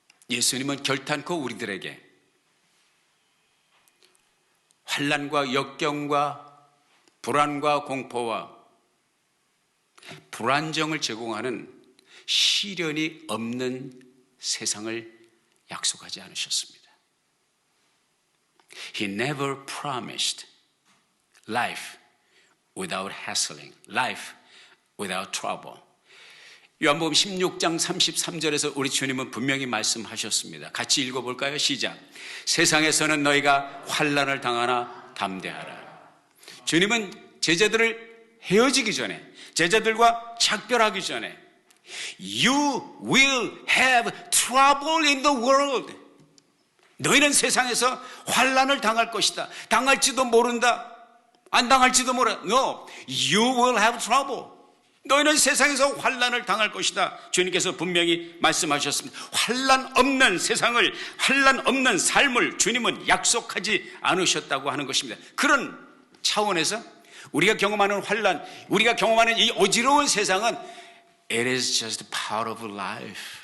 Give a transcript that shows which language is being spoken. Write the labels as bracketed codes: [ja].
[ko] 예수님은 결단코 우리들에게 환난과 역경과 불안과 공포와 불안정을 제공하는 시련이 없는 세상을 약속하지 않으셨습니다. [en] He never promised life without hassling, life without trouble. [ko] 요한복음 16장 33절에서 우리 주님은 분명히 말씀하셨습니다. 같이 읽어볼까요? 시작. 세상에서는 너희가 환난을 당하나 담대하라. 주님은 제자들을 헤어지기 전에, 제자들과 작별하기 전에 [en] You will have trouble in the world. [ko] 너희는 세상에서 환난을 당할 것이다. 당할지도 모른다. 안 당할지도 몰라. [en] No, you will have trouble. [ko] 너희는 세상에서 환난을 당할 것이다. 주님께서 분명히 말씀하셨습니다. 환난 없는 세상을, 환난 없는 삶을 주님은 약속하지 않으셨다고 하는 것입니다. 그런 차원에서 우리가 경험하는 환난, 우리가 경험하는 이 어지러운 세상은 [en] It is just part of life.